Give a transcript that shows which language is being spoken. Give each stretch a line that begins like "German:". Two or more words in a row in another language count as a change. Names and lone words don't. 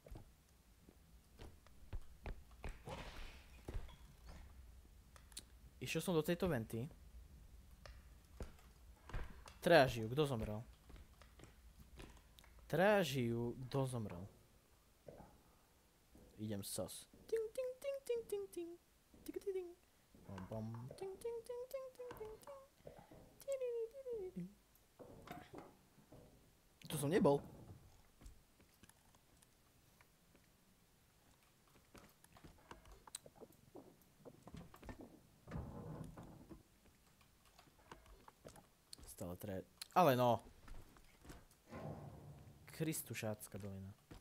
Slovak: Išiel som do tejto venty. Traja žijú, kto zomrel? Traja žijú, kto zomrel? Idem sos. Ting ting ting ting ting ting. Ting ting ting. Bom bom. Ting ting ting ting ting ting ting. Tu som nebol. Stále traja. Ale no. Kristušácka dolina.